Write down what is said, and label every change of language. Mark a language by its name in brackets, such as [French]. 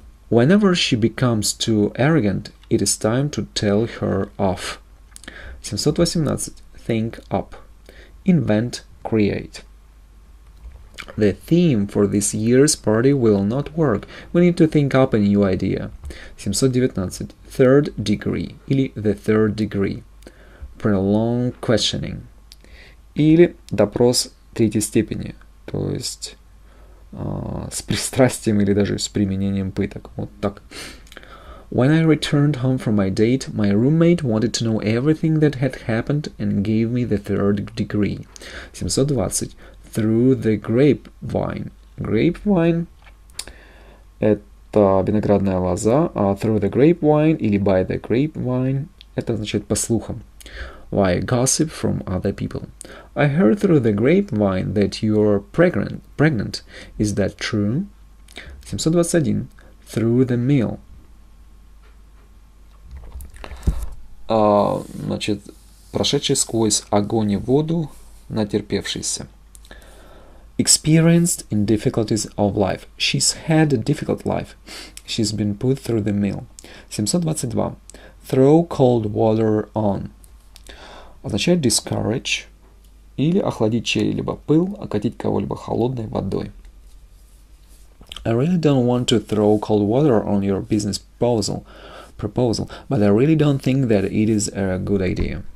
[English] Whenever she becomes too arrogant, it is time to tell her off. 718. Think up. Invent, create. The theme for this year's party will not work. We need to think up a new idea. 719. Third degree [Russian] или [English] the third degree. Prolonged questioning. [Russian] Или допрос третьей степени. То есть с пристрастием или даже с применением пыток. Вот так. [English] When I returned home from my date, my roommate wanted to know everything that had happened and gave me the third degree. 720. Through the grapevine. [Russian] Grapevine – это виноградная лоза, а [English] through the grapevine [Russian] или [English] by the grapevine [Russian] – это означает по слухам. [English] Why gossip from other people? I heard through the grapevine that you're pregnant. Is that true? 721. Through the meal. [Russian] Значит, прошедший сквозь огонь и воду, натерпевшийся. [English] Experienced in difficulties of life. She's had a difficult life. She's been put through the mill. 722. Throw cold water on. [Russian] Означает discourage или охладить чей-либо пыл, окатить кого-либо холодной водой. [English] I really don't want to throw cold water on your business proposal, but I really don't think that it is a good idea.